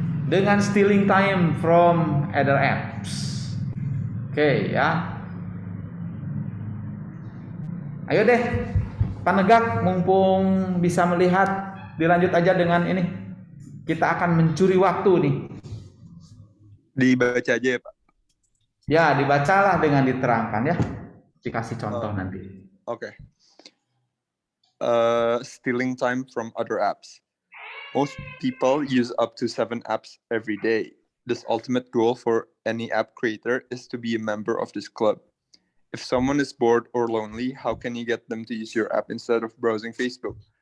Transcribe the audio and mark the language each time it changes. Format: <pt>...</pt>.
<id>Dengan</id> <en>stealing time from other apps.</en> <id>Oke ya. Ayo deh, Pak Negak, mumpung bisa melihat, dilanjut aja dengan ini. Kita akan mencuri waktu nih. Dibaca aja ya Pak? Ya, dibacalah dengan diterangkan ya. Dikasih contoh nanti. Oke.</id> <en>Stealing time from other apps. Most people use up to 7 apps every day. This ultimate goal for any app creator is to be a member of this club. If someone is bored or lonely, how can you get them to use your app instead of browsing Facebook?</en>